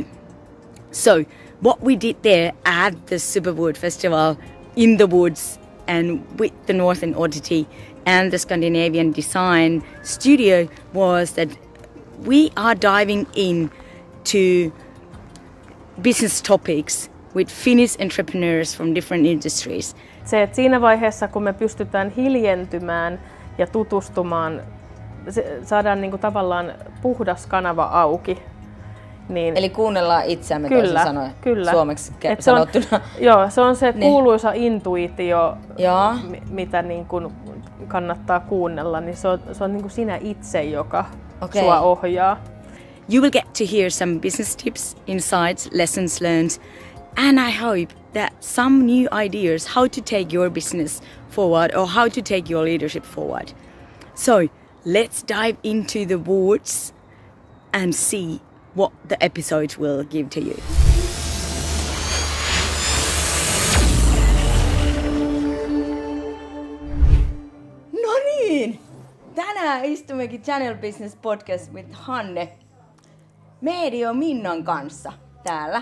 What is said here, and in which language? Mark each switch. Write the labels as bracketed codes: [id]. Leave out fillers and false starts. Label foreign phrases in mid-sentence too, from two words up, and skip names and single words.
[en] So what we did there at the Superwood Festival in the woods and with the Northern Oddity and the Scandinavian Design Studio was that we are diving in to business topics with Finnish entrepreneurs from different industries. [fi] Se, että siinä vaiheessa, kun me pystytään hiljentymään ja tutustumaan, saadaan niin kuin tavallaan puhdas kanava auki. Niin eli kuunnellaan itseämme toisin sanoen suomeksi sanottuna. Joo, se on se kuuluisa intuitio, mitä niin kuin kannattaa kuunnella, niin se on niin kuin sinä itse, joka sua ohjaa. [en] You will get to hear some business tips, insights, lessons learned, and I hope that some new ideas how to take your business forward or how to take your leadership forward. So let's dive into the woods and see what the episode will give to you. [fi] No niin! Tänään istummekin Channel Business Podcast with Hanne Medio Minnan kanssa täällä.